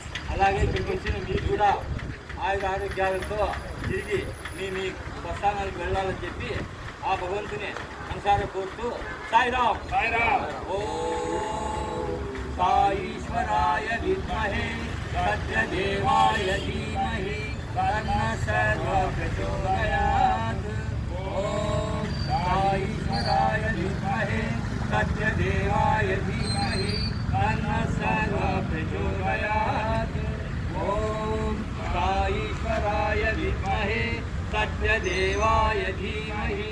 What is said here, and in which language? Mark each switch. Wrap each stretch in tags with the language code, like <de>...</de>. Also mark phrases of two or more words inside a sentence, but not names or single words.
<te>అలాగే ఇక్కడికి వచ్చిన మీకు కూడా ఆయుర ఆరోగ్యాలతో తిరిగి మీ స్వస్థానాలకు వెళ్ళాలని చెప్పి ఆ భగవంతుని మనసారా కోరుతూ సాయిరామ్ సాయిరామ్.</te> <sa>ఓం సాయీశ్వరాయ విద్మహే సత్యదేవాయ ధీమహి तन्नः सर्वः प्रचोदयात्। ॐ साईश्वराय विद्महे सत्यदेवाय धीमहि तन्नः सर्वः प्रचोदयात्। ॐ साईश्वराय विद्महे सत्यदेवाय धीमहि</sa>